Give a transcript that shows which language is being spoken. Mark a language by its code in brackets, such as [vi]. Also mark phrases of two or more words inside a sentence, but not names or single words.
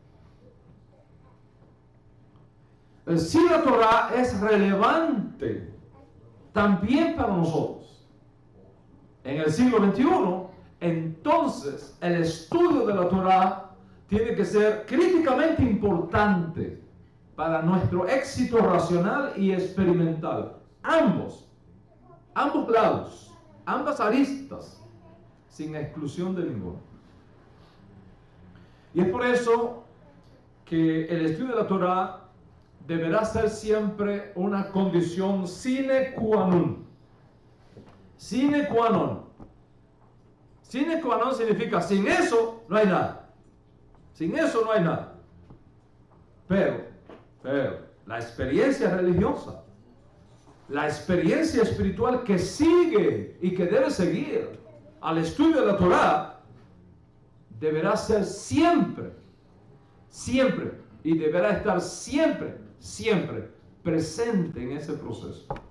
[es] Si la Torah es relevante también para nosotros en el siglo XXI, entonces el estudio de la Torah tiene que ser críticamente importante para nuestro éxito racional y experimental. Ambos lados, ambas aristas, sin exclusión de ninguno. Y es por eso que el estudio de la Torah deberá ser siempre una condición [la] sine qua non. Sine qua non. Sine qua non [es] significa sin eso no hay nada. Sin eso no hay nada. Pero la experiencia religiosa, la experiencia espiritual que sigue y que debe seguir al estudio de la Torah, deberá ser siempre y deberá estar siempre presente en ese proceso.